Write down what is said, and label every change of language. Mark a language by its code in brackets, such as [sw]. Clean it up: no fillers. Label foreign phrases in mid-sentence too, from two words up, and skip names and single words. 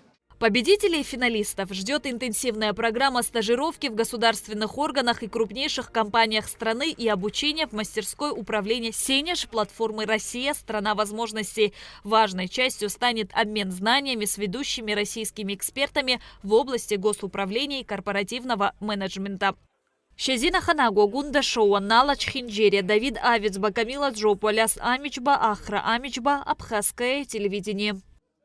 [ru] Победителей и финалистов ждет интенсивная программа стажировки в государственных органах и крупнейших компаниях страны и обучение в мастерской управления «Сенеж» платформы «Россия. Страна возможностей». Важной частью станет обмен знаниями с ведущими российскими экспертами в области госуправления и корпоративного менеджмента. Шазина Ханаго, Гунда Шоу, Налач Хинджери, Давид Авицба, Камила Джопу, Аляс Амичба, Ахра Амичба, Абхазское телевидение.